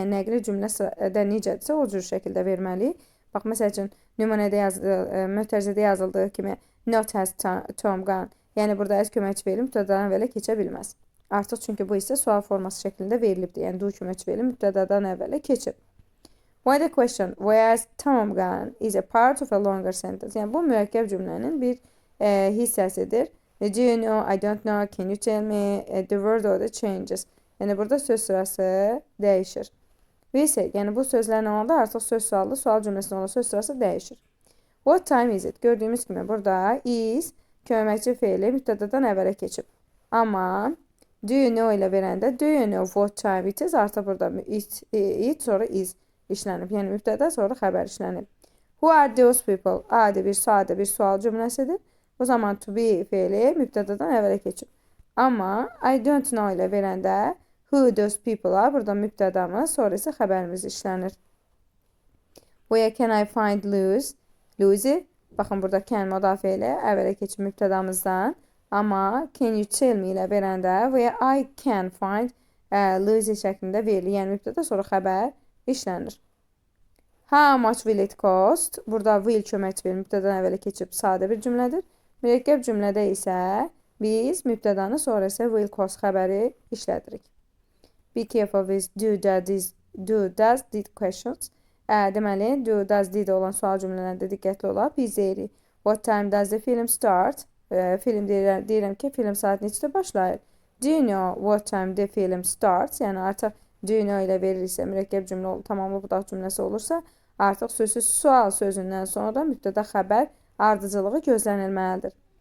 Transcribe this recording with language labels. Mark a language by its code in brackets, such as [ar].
[az] Yəni nəqli cümlədə necədirsə o cür şəkildə verməliyik. Bax, məsəl üçün nümunədə mötərizədə yazıldığı kimi [en] not has Tom gone. [az] Yəni burada as köməkçi feili mübtədadan əvvələ keçə bilməz. Artıq çünki bu isə sual forması şəklində verilibdir. Yəni do köməkçi feili mübtədadan əvvələ keçib. [en] Why the question where has Tom gone is a part of a longer sentence. [az] Yəni bu mürəkkəb cümlənin bir hissəsidir. [en] Do you know, I don't know, can you tell me, the word order changes. [az] Yəni burada söz sırası dəyişir. [en] We say, [az] yəni bu sözlərlə olanda artıq söz suallı, sual cümləsində olan söz sırası dəyişir. [en] What time is it? [az] Gördüyümüz kimi burada is köməkçi feili mübtədadan əvvələ keçib. Amma [en] do you know [az] ilə verəndə [en] do you know what time it is? [az] Artıq burada it sonra is işlənib. Yəni mübtəda sonra xəbər işlənib. [en] Who are those people? [az] Adi bir sadə bir sual cümləsidir. O zaman to be feili mübtədadan əvvələ keçib. Amma I don't know ilə verəndə [en] who those people are. [az] Burada mübtədamız, sonra isə xəbərimiz işlənir. [en] Where can I find Lucy? [az] Baxın, burada can müdafiə ilə əvvələ keçib mübtədamızdan. Amma [en] can you tell me [az] ilə verəndə [en] where I can find Lucy [az] şəklində verilir. Yəni mübtəda sonra xəbər işlənir. [en] How much will it cost? [az] Burada will köməkçi feili mübtədadan əvvələ keçib sadə bir cümlədir. Mürəkkəb cümlədə isə biz mübtədanı sonra isə will cost xəbəri işlədirik. [en] Be careful with do, does, did questions. [az] Deməli, do, does, did olan sual cümlələrində diqqətli olaq. Biz deyirik, [en] what time does the film start? [az] Film deyirəm ki, film saat neçədə başlayır? [en] Do you know what time the film starts? [az] Yəni artıq do you know ilə verilirsə, mürəkkəb cümlə tamamlı budaq cümləsi olursa, artıq sözsüz sual sözündən sonra mübtəda xəbər ardıcılığı gözlənilməlidir.